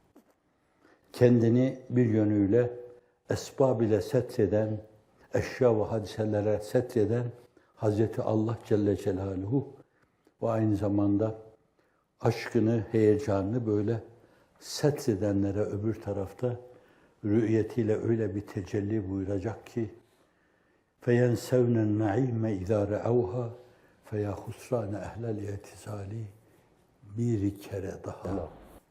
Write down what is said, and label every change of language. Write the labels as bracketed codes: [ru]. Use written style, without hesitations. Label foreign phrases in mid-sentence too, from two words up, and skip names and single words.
[tr] Kendini bir yönüyle esbab ile setreden, eşya ve hadiselere setreden Hazreti Allah Celle Celaluhu ve aynı zamanda aşkını, heyecanını böyle setredenlere öbür tarafta rü'yetiyle öyle bir tecelli buyuracak ki [ar] فَيَنْسَوْنَ النَّعِيمَ اِذَا رَعَوْهَا فَيَا خُسْرَانَ اَهْلَ الْاِعْتِزَالِ [tr] bir kere daha